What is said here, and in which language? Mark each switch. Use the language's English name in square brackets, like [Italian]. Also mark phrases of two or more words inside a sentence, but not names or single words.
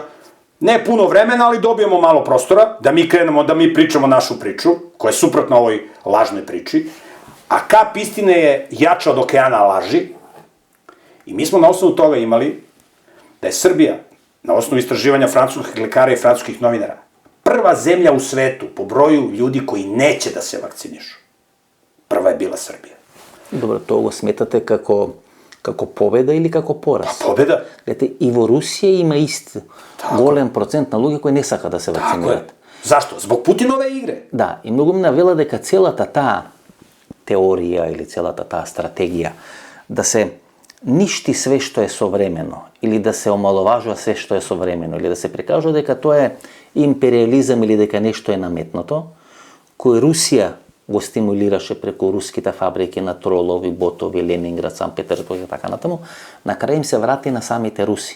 [Serbian] Ne puno vremena, ali dobijemo malo prostora da mi krenemo, da mi pričamo našu priču, koja je suprotna ovoj lažnoj priči, a kap istine je jača od okeana laži. I mi smo na osnovu toga imali da je Srbija, na osnovu istraživanja francuskih lekara i francuskih novinara, prva zemlja u svetu po broju ljudi koji neće da se vakcinišu. Prva je bila Srbija. [Macedonian] Dobro, to го сметате како победа или како пораз? Победа. Гледате, и во Русија има ист голем процент на луѓе кои не сака да се вакцинират. [Serbian] Tako je. Zašto? Zbog Putinove igre. [Macedonian] Да, и многу ми вела дека целата таа теорија или целата таа стратегија да се ништи све што е современо или да се омаловажува све што е современо или да се прикажува дека тоа е империализам или дека нешто е наметнато, кој Русија го стимулираше преку руските фабрики на тролови, ботови, Ленинград, Сан Петербург и така натаму, на крај им се врати на самите руси.